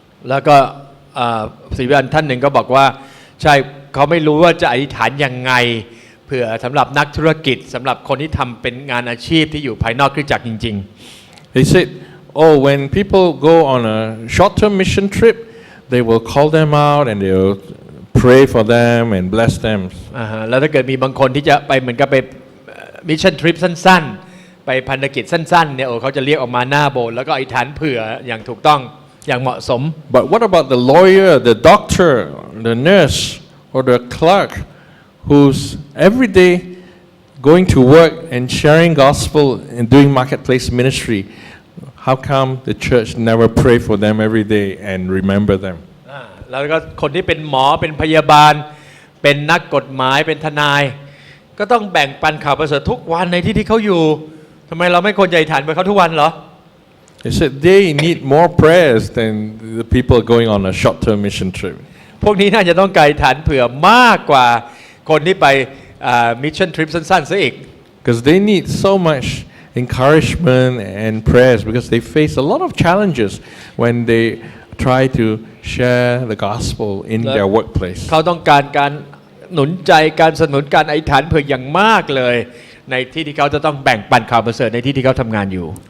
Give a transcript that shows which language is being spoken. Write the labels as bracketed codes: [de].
[th] แล้วก็ศิษย์ท่านหนึ่งก็บอกว่าใช่เขาไม่รู้ว่าจะอธิษฐานยังไงเผื่อสำหรับนักธุรกิจสำหรับคนที่ทำเป็นงานอาชีพที่อยู่ภายนอกคริสตจักรจริงๆ [en] He said, "Oh, when people go on a short-term mission trip, they will call them out and they will pray for them and bless them." [th] แล้วถ้าเกิดมีบางคนที่จะไปเหมือนกับไปมิชชั่นทริปสั้นๆไปพันธกิจสั้นๆเนี่ยเขาจะเรียกออกมาหน้าโบสถ์แล้วก็อธิษฐานเผื่ออย่างถูกต้องอย่างเหมาะสม [en] But what about the lawyer, the doctor, the nurse, or the clerk who's every day going to work and sharing gospel and doing marketplace ministry? How come the church never pray for them every day and remember them? [th] แล้วก็คนที่เป็นหมอเป็นพยาบาลเป็นนักกฎหมายเป็นทนายก็ต้องแบ่งปันข่าวประเสริฐทุกวันในที่ที่เขาอยู่ทำไมเราไม่ควรจะอธิษฐานไปเขาทุกวันเหรอ [en] He said they need more prayers than the people going on a short-term mission trip. [th] พวกนี้น่าจะต้องการอธิษฐานเผื่อมากกว่าคนที่ไปมิชชั่นทริปสั้นๆซะอีก [en] Because they need so much encouragement and prayers because they face a lot of challenges when they try to share the gospel in their workplace. [th] เขาต้องการการหนุนใจการสนับสนุนการอธิษฐานเผื่ออย่างมากเลยในที่ที่เขาจะต้องแบ่งปันข่าวประเสริฐในที่ที่เขาทำงานอยู่